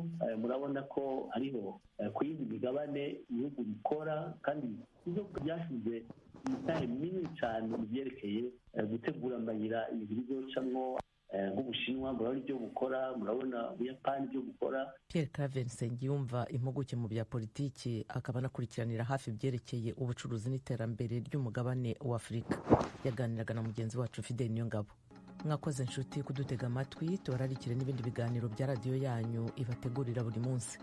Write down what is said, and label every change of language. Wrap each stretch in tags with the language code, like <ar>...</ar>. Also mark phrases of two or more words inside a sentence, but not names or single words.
<rn>Murabona ko hariho ku yindi migabane ibihugu bikora kandi ibihugu byashyize imitahe minini cyane mu byerekeye gutegura amayira ibintu bizocamwo nk'Ubushinwa murabona ibyo bukora, murabona Ubuyapani ibyo bukora.</rn> <rw>Pierre Claver Nsengiyumva, impuguke mu bya politiki akaba anakurikiranira hafi ibyerekeye ubucuruzi n'iterambere ry'umugabane wa Afurika, yaganiraga na mugenzi wacu Fidel Niyongabo.</rw> <rn>Mwakoze inshuti kudutega amatwi, tubararikire n'ibindi biganiro bya radiyo yanyu ibategurira buri munsi.</rn>